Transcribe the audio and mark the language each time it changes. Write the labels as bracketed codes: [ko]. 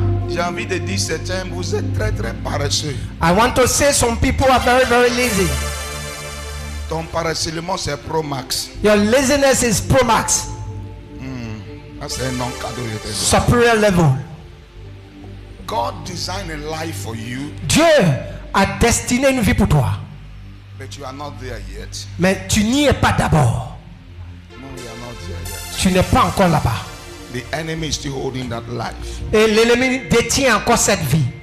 [fr] J'ai envie de dire certains, vous êtes très très paresseux. [en] I want to say some people are very, very lazy. [fr] Ton paresseulement c'est Pro Max. [en] Your laziness is Pro Max. [fr] Ça, c'est un nom cadeau. Je te dis. [en] Superior level. God designed a life for you, [fr] Dieu a destiné une vie pour toi. [en] but you are not there yet. [fr] Mais tu n'y es pas d'abord. [en] No, you are not there yet. [fr] Tu n'es pas encore là-bas. [en] The enemy is still holding that life. [fr] Et l'ennemi détient encore cette vie.